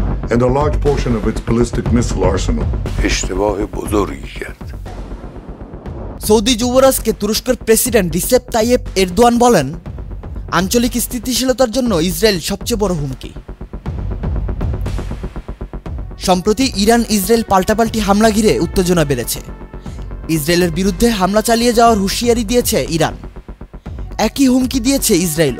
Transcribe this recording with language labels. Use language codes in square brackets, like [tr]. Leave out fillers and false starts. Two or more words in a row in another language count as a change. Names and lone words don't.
[en] and a large portion of its ballistic missile arsenal. [fa] اشتباه بزرگی کرد. [bn] সৌদি যুবরাজকে তুরস্কের প্রেসিডেন্ট রিসেপ তাইয়েপ এরদোয়ান বলেন, আঞ্চলিক স্থিতিশীলতার জন্য ইসরায়েল সবচেয়ে বড় হুমকি। সম্প্রতি ইরান ইসরায়েল পাল্টাপাল্টি হামলা ঘিরে উত্তেজনা বেড়েছে। ইসরায়েলের বিরুদ্ধে হামলা চালিয়ে যাওয়ার হুঁশিয়ারি দিয়েছে ইরান, একই হুমকি দিয়েছে ইসরায়েলও।